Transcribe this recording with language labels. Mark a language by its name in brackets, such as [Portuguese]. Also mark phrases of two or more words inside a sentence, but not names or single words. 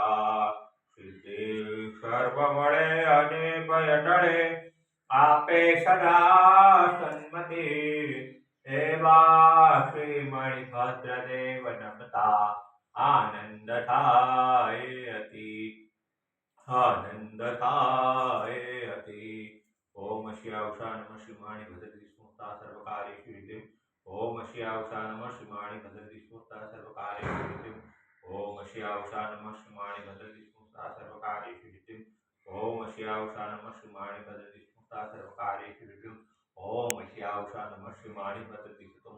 [Gujarati] સિદ્ધિ સર્વ મળે અને ભય ટળે, આપે સદા સન્મતિ, એવા શ્રી મણિભદ્ર દેવ નમતા આનંદ થાય અતિ, આનંદ થાય અતિ। [Sanskrit] ઓમ શ્યાવશા નમઃ શ્રી મણિભદ્ર સ્મૃતા સર્વકાર્યેષુ સિદ્ધિ। ઓમ શ્યાવશા નમઃ શ્રી મણિભદ્ર સ્મૃતા સર્વકાર્યેષુ સિદ્ધિ। ઓમ શ્યાવશા નમઃ શ્રી મણિભદ્ર સ્મૃતા સર્વકાર્યેષુ સિદ્ધિ। ओम श्यावशा नमः श्री मणिभद्र स्मृता सर्वकार्येषु सिद्धिं। ओम श्यावशा नमः श्री मणिभद्र